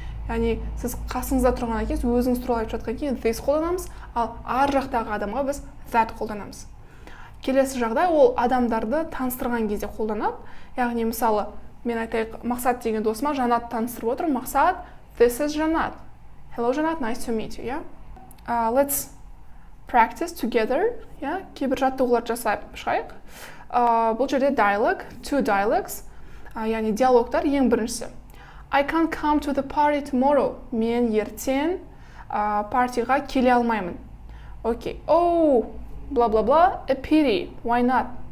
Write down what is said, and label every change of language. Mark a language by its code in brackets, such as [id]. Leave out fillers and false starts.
[kk] Яғни сіз қасыңызда тұрған екенсіз, өзіңіз туралы айтып жатқан кейін this қолданамыз, ал ар жақтағы адамға біз that қолданамыз. Келесі жағдай ол адамдарды таныстырған кезде қолданады. Яғни мысалы, мен айтайық, Мақсат деген досыма Жанат таныстырып отырмын. [en] Мақсат, this is Жанат. Hello Жанат, nice to meet you, yeah? Let's practice together, yeah? [kk] Кейбір жаттығулар жасап шығайық. Бұл жерде dialogue, [en] two dialogues, [kk] яғни диалогтар. Ең біріншісі. [en] I can't come to the party tomorrow. [kk] Мен ертең партиға келе алмаймын. Окей. [en] Oh, бла-бла-бла, a pity, why not?